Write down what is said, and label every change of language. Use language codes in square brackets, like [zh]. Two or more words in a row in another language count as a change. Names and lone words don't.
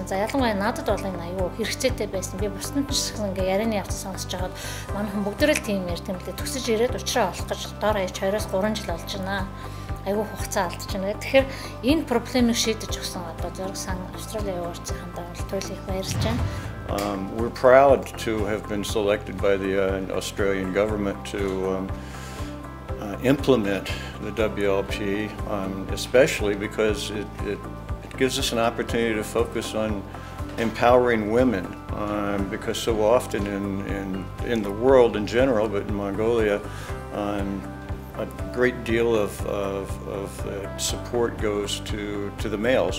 [mn] За ялангуяа надад бол энэ айгүй хэрэгцээтэй байсан. Би бусдад ч ингээ ярианы явц сонсож байгаад манайхан бүгдээрээ тийм ярьт юм лээ. Төгсөж ирээд уучраа олох гэж доор хаяж 2-3 жил болж байна. Айгүй хугацаа алдаж байна. Тэгэхээр энэ проблемыг шийдэж өгсөн одоо Зориг сан Australia Awards-ийн хамтаа бол туйлыг баярлж байна. [en] We're proud to have been selected by the Australian government to implement the WLP, especially because it gives us an opportunity to focus on empowering women, because so often in the world in general, but in Mongolia, a great deal of support goes to the males.